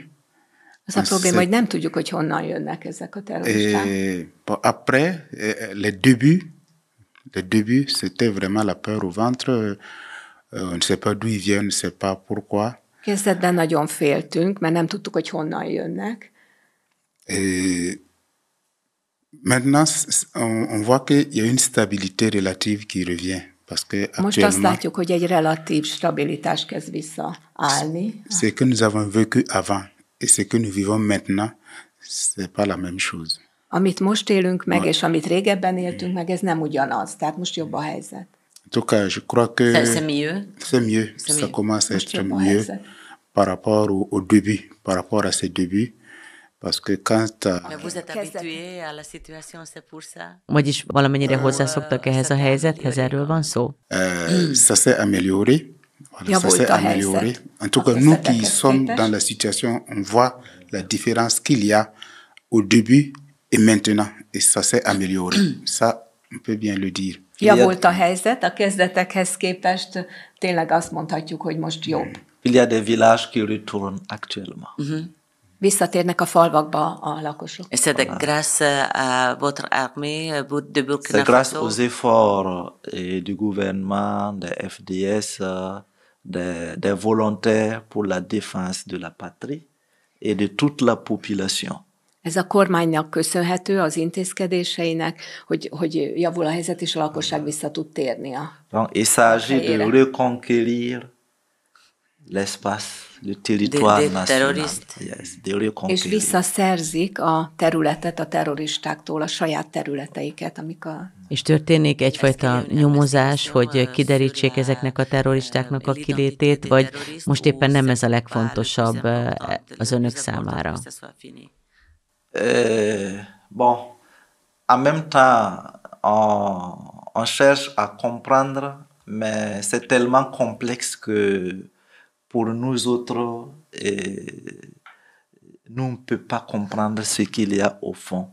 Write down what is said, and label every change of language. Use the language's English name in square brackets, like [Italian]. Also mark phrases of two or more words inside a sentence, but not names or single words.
[Hungarian] Az a probléma, hogy nem tudjuk, hogy honnan jönnek ezek a terroristák. [French] Après, les débuts, c'était vraiment la peur au ventre. On ne sait pas d'où ils viennent, on ne sait pas pourquoi. Kezdetben nagyon féltünk, mert nem tudtuk, hogy honnan jönnek. Et maintenant, on voit qu'il y a une stabilité relative qui revient. Parce que [Hungarian] most azt látjuk, hogy egy relatív stabilitás kezd visszaállni. [French] Ce que nous avons vécu avant et ce que nous vivons maintenant, c'est pas la même chose. [Hungarian] Amit most élünk meg, és amit régebben éltünk meg, ez nem ugyanaz. Tehát most jobb a helyzet. [French] En tout cas, je crois que c'est mieux. C'est mieux. Ça commence à être mieux par rapport au début, par rapport à ces débuts. Parce que quand Mais vous êtes habitué à la situation, c'est pour ça. [Hungarian] Vagyis valamennyire hozzászoktak ehhez a helyzethez, erről van szó? [French] Ça s'est amélioré. Voilà, ça s'est amélioré. En tout cas, nous qui sommes dans la situation, on voit la différence qu'il y a au début et maintenant. Et ça s'est amélioré. Ça, on peut bien le dire. [Hungarian] Javult a helyzet, a kezdetekhez képest tényleg azt mondhatjuk, hogy most jobb. [French] Il y a des villages qui retournent actuellement. [Hungarian] Visszatérnek a falvakba a lakosok. [French] Et c'est grâce à votre armée de Burkina C'est grâce Faso. aux efforts du gouvernement, des FDS, des volontaires pour la défense de la patrie et de toute la population. [Hungarian] Ez a kormánynak köszönhető, az intézkedéseinek, hogy javul a helyzet, és a lakosság vissza tud térni a [French] Donc, il s'agit de reconquérir l'espace, le territoire national. Yes, de reconquérir. [Hungarian] És visszaszerzik a területet a terroristáktól, a saját területeiket, amik a... És történik egyfajta nyomozás, hogy kiderítsék ezeknek a terroristáknak a kilétét, vagy most éppen nem ez a legfontosabb az önök számára? [French] Bon, en même temps, on cherche à comprendre, mais c'est tellement complexe que pour nous autres, nous ne peut pas comprendre ce qu'il y a au fond.